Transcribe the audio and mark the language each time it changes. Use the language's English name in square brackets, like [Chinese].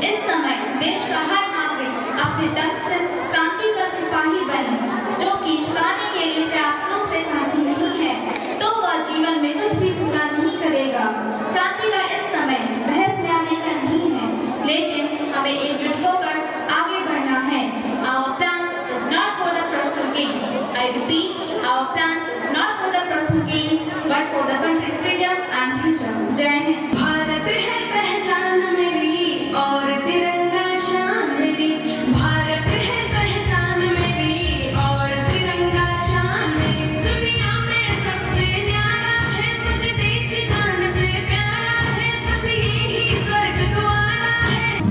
[Hindi] इस समय देश का हर नागरिक अपने तन से क्रांति का सिपाही बने, जो कि चुराने के लिए पर्याप्त रूप से साहसी नहीं है तो वह जीवन में कुछ भी पूरा नहीं करेगा। क्रांति का इस समय बहस में आने का नहीं है, लेकिन हमें एकजुट होकर आगे बढ़ना है। [English] Our plan is not for the personal gains. I repeat, our plan is not for the personal gain, but for the country's freedom and future. [Hindi] जय हिंद। भारत है पहचान मेरी और तिरंगा शान मेरी। भारत है पहचान मेरी और तिरंगा शान मेरी। दुनिया में सबसे न्यारा है, मुझे देश जान से प्यारा है, बस यही स्वर्ग द्वारा है।